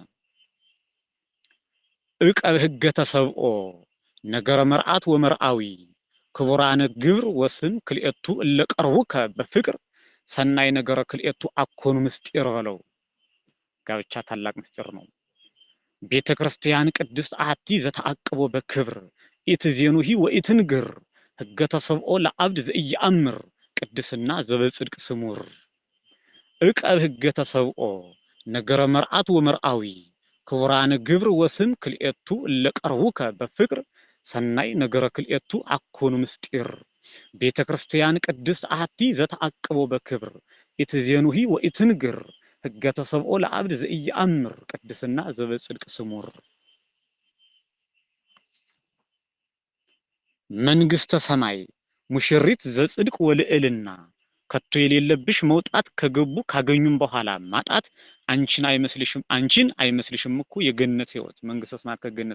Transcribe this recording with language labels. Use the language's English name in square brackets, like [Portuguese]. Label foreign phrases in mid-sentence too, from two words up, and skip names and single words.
[Geez] ዕቀብ ሕገ ተሰብኦ ነገረ መርአት ወመርአዊ ክቡራነ ግብር ወስም ክልኤቱ እለ ቀርቡከ በፍቅር ሰናይ ነገረ ክልኤቱ አኮኑ [Amharic] ምስጢር በለው። ጋብቻ ታላቅ ምስጢር ነው። [Geez] ቤተ ክርስቲያን ቅድስት አሐቲ ዘተአቅቦ በክብር ኢትዜኑሂ ወኢትንግር ሕገ ተሰብኦ ለአብድ ዘኢየአምር ቅድስና ዘበጽድቅ ስሙር ዕቀብ ሕገ ተሰብኦ ነገረ መርአት ወመርአዊ ክቡራነ ግብር ወስም ክልኤቱ እለ ቀርቡከ በፍቅር ሰናይ ነገረ ክልኤቱ አኮኑ ምስጢር ቤተ ክርስቲያን ቅድስት አሐቲ ዘተአቅቦ በክብር ኢትዜኑሂ ወኢትንግር ሕገ ተሰብኦ ለአብድ ዘኢየአምር ቅድስና ዘበጽድቅ ስሙር [Amharic] መንግሥተ ሰማይ ሙሽሪት [Geez] ዘጽድቅ ወልዕልና [Amharic] ከቶ የሌለብሽ መውጣት ከገቡ ካገኙም በኋላ ማጣት አንቺን አይመስልሽም እኮ የገነት ሕይወት መንግሥተ ሰማያት ከገነት